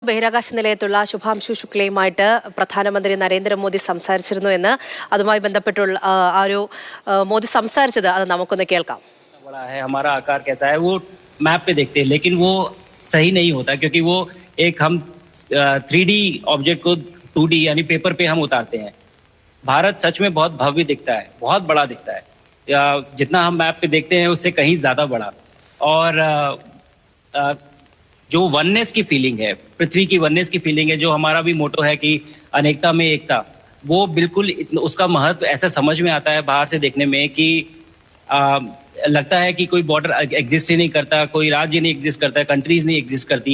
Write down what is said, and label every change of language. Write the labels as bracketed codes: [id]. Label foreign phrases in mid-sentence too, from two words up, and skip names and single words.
[ml] ബഹിരാകാശ നിലയത്തുള്ള ശുഭാംശു ശുക്ലയുമായിട്ട് പ്രധാനമന്ത്രി നരേന്ദ്രമോദി സംസാരിച്ചിരുന്നു എന്ന് അതുമായി ബന്ധപ്പെട്ടുള്ള മോദി സംസാരിച്ചത് അത് നമുക്കൊന്ന് കേൾക്കാം. [hi] बड़ा है हमारा आकार कैसा है वो मैप पे देखते हैं, लेकिन वो सही नहीं होता क्योंकि वो एक हम 3D ऑब्जेक्ट को 2D यानी पेपर पे हम उतारते हैं. भारत सच में बहुत भव्य दिखता है, बहुत बड़ा दिखता है. जितना हम मैप पे देखते हैं उससे कहीं ज्यादा बड़ा. और जो वननेस की फीलिंग है, पृथ्वी की वननेस की फीलिंग है, जो हमारा भी मोटो है कि अनेकता में एकता, वो बिल्कुल उसका महत्व ऐसा समझ में आता है बाहर से देखने में कि लगता है कि कोई बॉर्डर एग्जिस्ट ही नहीं करता, कोई राज्य नहीं एग्जिस्ट करता, कंट्रीज नहीं एग्जिस्ट करती.